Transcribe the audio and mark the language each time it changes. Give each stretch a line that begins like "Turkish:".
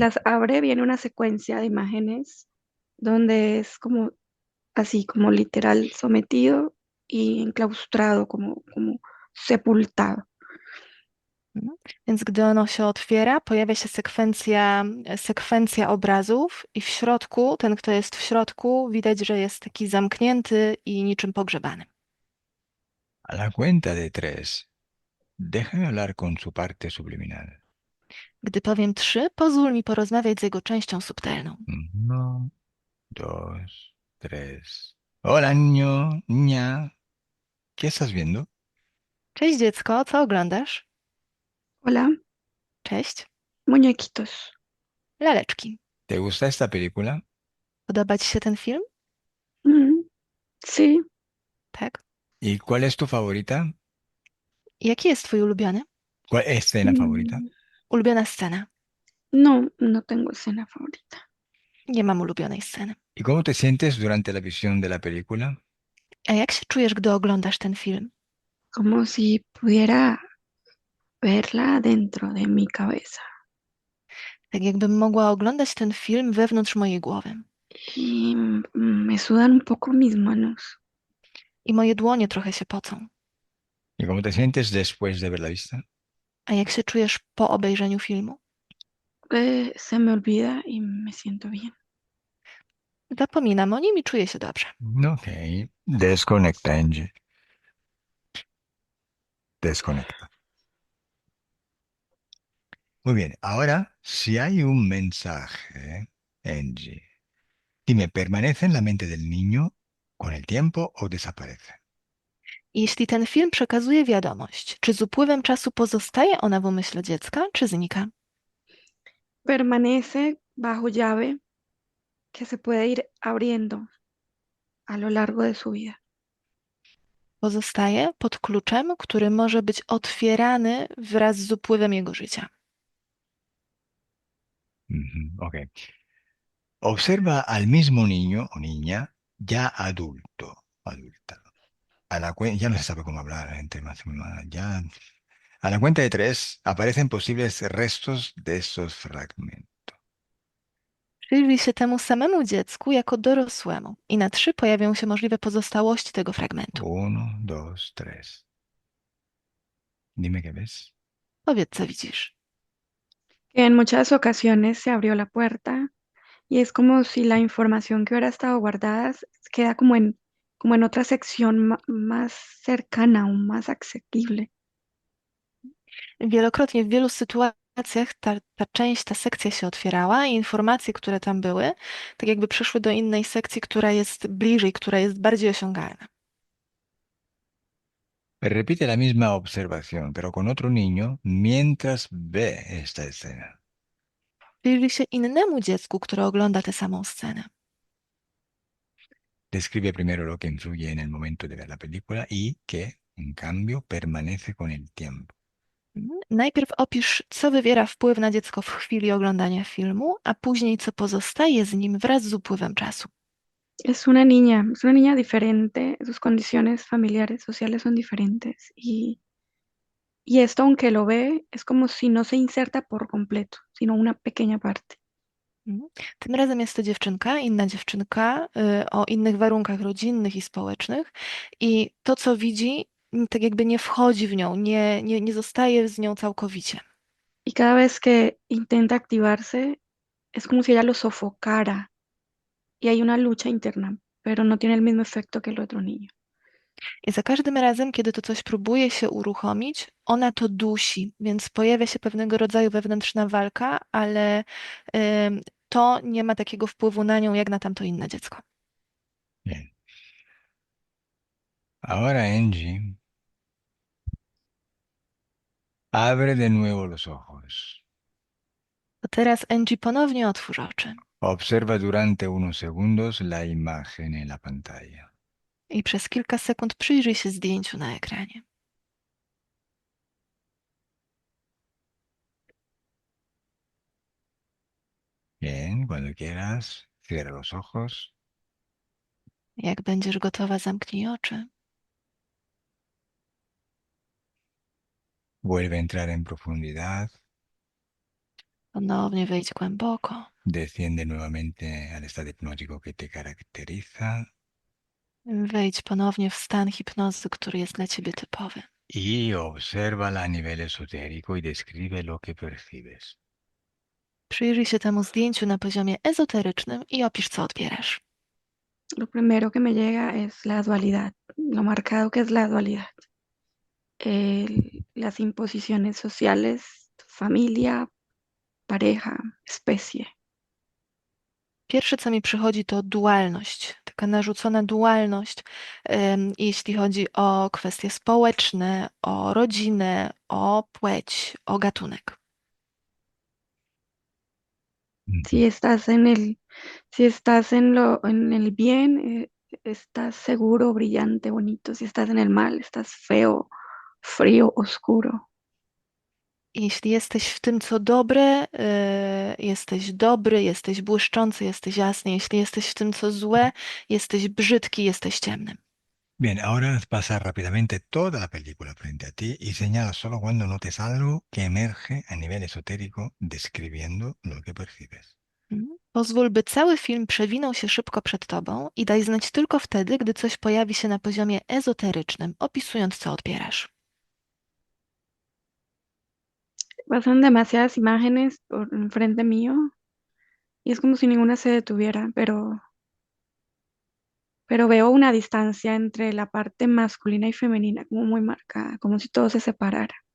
Spanish: las abre, viene una secuencia de imágenes donde es como así, como literal sometido y enclaustrado, como sepultado.
Polish: Więc gdy ono się otwiera, pojawia się sekwencja obrazów i w środku, ten, kto jest w środku, widać, że jest taki zamknięty i niczym pogrzebany.
Spanish: A la cuenta de tres, déjame hablar con su parte subliminal.
Polish: Gdy powiem 3, pozwól mi porozmawiać z jego częścią subtelną.
Spanish: Uno, dos, tres. Hola, niño, niña. ¿Qué estás viendo?
Polish: Cześć dziecko, co oglądasz?
Spanish: Hola,
Polish: Cześć.
Spanish: muñequitos.
Polish: Laleczki.
Spanish: ¿Te gusta esta película?
Polish: Podoba ci się ten film?
Spanish: Mm, sí,
Polish: Tak.
Spanish: ¿Y cuál es tu favorita?
Polish: Jaki jest twój ulubiony?
Spanish: ¿Cuál escena favorita? mm,
Polish: Ulubiona scena.
Spanish: no, no tengo escena favorita.
Polish: Nie mam ulubionej sceny.
Spanish: ¿Y cómo te sientes durante la visión de la película?
Polish: A jak się czujesz, gdy oglądasz ten film?
Spanish: Como si pudiera verla dentro de mi cabeza.
Polish: Tak jakbym mogła oglądać ten film wewnątrz mojej głowy.
Spanish: Y me sudan un poco mis manos.
Polish: I moje dłonie trochę się pocą.
Spanish: ¿Y cómo te sientes después de haberla vista?
Polish: A jak się czujesz po obejrzeniu filmu?
Spanish: Se me olvida y me siento bien.
Polish: Zapominam o nim i czuję się dobrze.
Spanish: Ok. Desconecta, Angie. Desconecta. Muy bien. Ahora, si hay un mensaje, Angie, dime, ¿permanece en la mente del niño con el tiempo o desaparece?
Polish: Jeśli ten film przekazuje wiadomość, czy z upływem czasu pozostaje ona w umyśle dziecka, czy znika?
Spanish: Permanece bajo llave que se puede ir abriendo a lo largo de su vida.
Polish: Pozostaje pod kluczem, który może być otwierany wraz z upływem jego życia. Ok.
Spanish: Observa al mismo niño o niña ya adulto, adulta. Ya no se sabe cómo hablar entre más, ya. A la cuenta de tres aparecen posibles restos de esos fragmentos.
Polish: Przyjrzyj się temu samemu dziecku jako dorosłemu i na 3 pojawią się możliwe pozostałości tego fragmentu.
Spanish: Uno, dos, tres. Dime qué ves.
Polish: Powiedz, co widzisz.
Spanish: Que en muchas ocasiones se abrió la puerta y es como si la información que hubiera estado guardada queda como en otra sección más cercana o más asequible.
Polish: Wielokrotnie w wielu sytuacjach ta część, ta sekcja się otwierała i informacje, które tam były, tak jakby przeszły do innej sekcji, która jest bliżej, która jest bardziej osiągalna.
Spanish: Repite la misma observación, pero con otro niño mientras ve esta escena.
Polish: Przyjrzyj się innemu dziecku, które ogląda tę samą scenę.
Spanish: Describe primero lo que influye en el momento de ver la película y que, en cambio, permanece con el tiempo.
Polish: Najpierw opisz, co wywiera wpływ na dziecko w chwili oglądania filmu, a później, co pozostaje z nim wraz z upływem czasu.
Spanish: Es una niña diferente, sus condiciones familiares, sociales son diferentes y esto aunque lo ve es como si no se inserta por completo, sino una pequeña parte.
Polish: Tym razem jest to dziewczynka, inna dziewczynka, o innych warunkach rodzinnych i społecznych i to, co widzi, tak jakby nie wchodzi w nią, nie zostaje z nią całkowicie.
Spanish: Y cada vez que intenta activarse es como si ella lo sofocara y hay una lucha interna, pero no tiene el mismo efecto que el otro niño.
Polish: I za każdym razem, kiedy to coś próbuje się uruchomić, ona to dusi, więc pojawia się pewnego rodzaju wewnętrzna walka, ale to nie ma takiego wpływu na nią, jak na tamto inne dziecko.
Spanish: Bien. Ahora, Angie, abre de nuevo los ojos.
Polish: To teraz Angie ponownie otwórz oczy
Spanish: Observa durante unos segundos la imagen en la pantalla.
Polish: i przez kilka sekund przyjrzyj się zdjęciu na ekranie.
Spanish: Bien, cuando quieras, cierra los ojos.
Polish: Jak będziesz gotowa, zamknij oczy.
Spanish: Vuelve a entrar en profundidad.
Polish: Ponownie wejdź głęboko.
Spanish: Desciende nuevamente al estado hipnótico que te caracteriza.
Polish: Wejdź ponownie w stan hipnozy, który jest dla ciebie typowy.
Spanish: Y obsérvala a nivel esotérico y describe lo que percibes.
Polish: Przyjrzyj się temu zdjęciu na poziomie ezoterycznym i opisz, co odbierasz.
Spanish: Lo primero que me llega es la dualidad, lo marcado que es la dualidad. Las imposiciones sociales, familia, pareja, especie.
Polish: Pierwsze, co mi przychodzi, to dualność, taka narzucona dualność, jeśli chodzi o kwestie społeczne, o rodzinę, o płeć, o gatunek.
Spanish: Si estás en el, si estás en el bien, estás seguro, brillante, bonito. Si estás en el mal, estás feo, frío, oscuro.
Polish: Jeśli jesteś w tym, co dobre, jesteś dobry, jesteś błyszczący, jesteś jasny. Jeśli jesteś w tym, co złe, jesteś brzydki, jesteś ciemnym.
Spanish: Bien, ahora pasa rápidamente toda la película frente a ti y señala solo cuando notes algo que emerge a nivel esotérico describiendo lo que percibes.
Polish: Pozwól, by cały film przewinął się szybko przed tobą i daj znać tylko wtedy, gdy coś pojawi się na poziomie ezoterycznym, opisując, co odbierasz.
Spanish: Pasan demasiadas imágenes por enfrente mío y es como si ninguna se detuviera, pero veo una distancia entre la parte masculina y femenina como muy marcada, como si todo se separara.